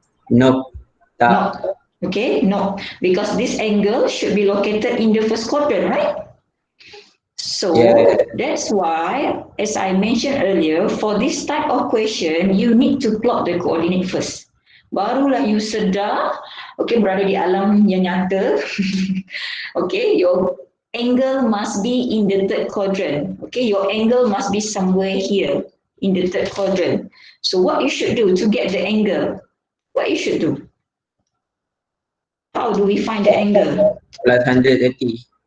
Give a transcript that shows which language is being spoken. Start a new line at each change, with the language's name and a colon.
English: No.
Malay: Tak.
English: No. Okay, no. Because this angle should be located in the first quadrant, right? So Yeah. that's why, as I mentioned earlier, for this type of question, you need to plot the coordinate first.
Malay: Barulah you sedar, okay, berada di alam yang nyata.
English: Okay, your angle must be in the third quadrant. Okay, your angle must be somewhere here in the third quadrant. So what you should do to get the angle? What you should do? How do we find the angle? Plus 130.